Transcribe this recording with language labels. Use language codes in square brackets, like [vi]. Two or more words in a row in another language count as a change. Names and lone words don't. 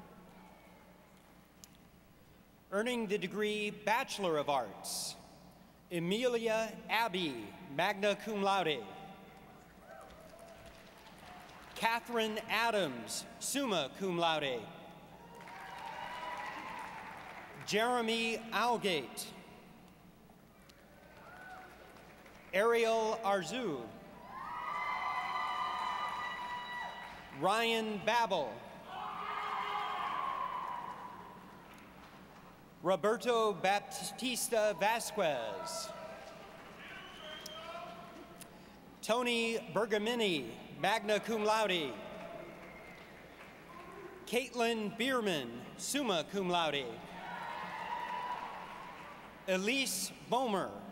[en] Earning the degree Bachelor of Arts, Emilia Abbey, [la] magna cum laude. [en] Catherine Adams, [la] summa cum laude. [en] Jeremy Algate. Ariel Arzu. Ryan Babel. Roberto Baptista Vasquez. Tony Bergamini, [la] magna cum laude. [en] Caitlin Bierman, [la] summa cum laude. [en] Elise Bomer.